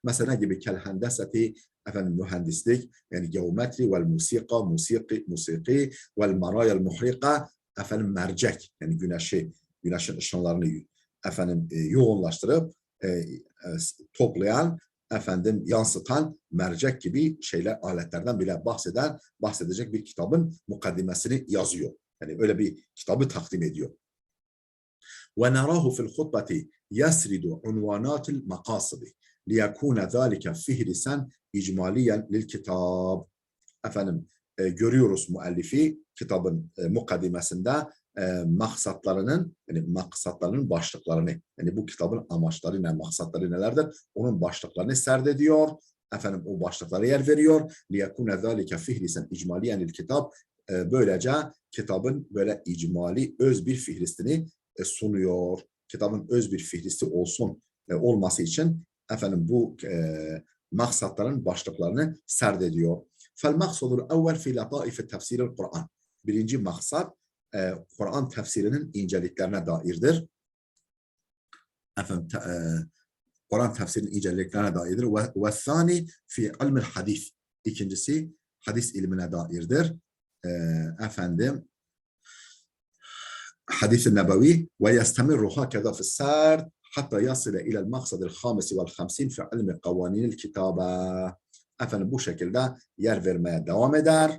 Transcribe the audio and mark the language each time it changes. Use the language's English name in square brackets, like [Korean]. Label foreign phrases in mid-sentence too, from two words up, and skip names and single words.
[Turkish] Mesela gibi [Arabic] كالهندسة, [Turkish] efendim mühendislik, yani geometri [Arabic] والموسيقى, [Turkish] musiki [Arabic] والمرايا المحرقة, [Turkish] efendim mercek, yani güneşin ışınlarını efendim yoğunlaştırıp toplayan, efendim yansıtan mercek gibi şeyler, aletlerden bile bahsedecek bir kitabın mukaddimesini yazıyor. Yani öyle bir kitabı takdim ediyor. [Arabic] ونراه في الخطبة يسرد عنوانات المقاصد ليكون ذلك فهرسا إجماليا للكتاب. [Turkish] Efendim görüyoruz müellifi kitabın mukaddimesinde maksatlarının başlıklarını, yani bu kitabın amaçları ne, maksatları nelerdir, onun başlıklarını serdediyor. Efendim o başlıklara yer veriyor. [Arabic] ليكون ذلك فهرسا إجماليا للكتاب. [Turkish] Böylece kitabın böyle icmali öz bir fihristini sunuyor. Kitabın öz bir fihristi olması için efendim bu maksatların başlıklarını serdediyor. [Arabic] فَالْمَقْصَدُ الْاَوَّلْ فِي لَطَائِفِ تَفْسِيرِ الْقُرْآنِ. [Turkish] Birinci maksat Kur'an tefsirinin inceliklerine dairdir. Efendim Kur'an tefsirinin inceliklerine dairdir. [Arabic] وَالثَّانِ فِي عِلْمِ الْحَدِيثِ. [Turkish] İkincisi hadis ilmine dairdir. Efendim hadis-i nebevi [Arabic] ويستمر هكذا في السرد حتى يصل إلى المقصد الخامس و50 في علم قوانين الكتابة. [Turkish] Efendim bu şekilde yer vermeye devam eder.